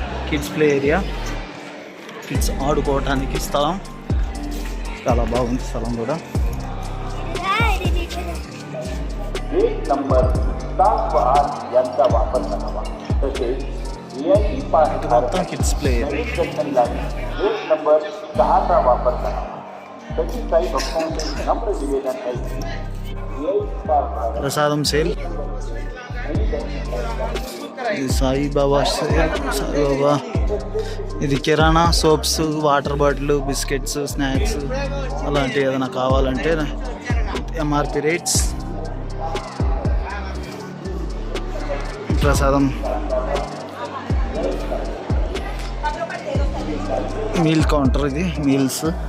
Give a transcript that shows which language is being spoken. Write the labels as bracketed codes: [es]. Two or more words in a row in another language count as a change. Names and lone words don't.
[en] kids play area, [te] కిడ్స్ ఆడుకోవటానికి స్థలం. చాలా బాగుంది స్థలం కూడా. [mr] एक नंबर 7 व 8 यांचा वापर करावा. तसेच [en] VIP pass [te] మొత్తం [en] kids play area. [mr] नवीन दर्शनलाही 1 नंबर 6चा वापर करावा. तशी काही भक्तांचे नम्र निवेदन आहे की [en] VIP pass [te] ప్రసాదం సేల్. ఇది సాయిబాబా సేల్. సాయిబాబా. ఇది కిరాణా, సోప్స్, [en] water bottle, [te] బిస్కెట్స్, స్నాక్స్ అలాంటివి ఏదైనా కావాలంటే [en] MRP rates. [te] ప్రసాదం [en] meal counter, [te] ఇది మీల్స్.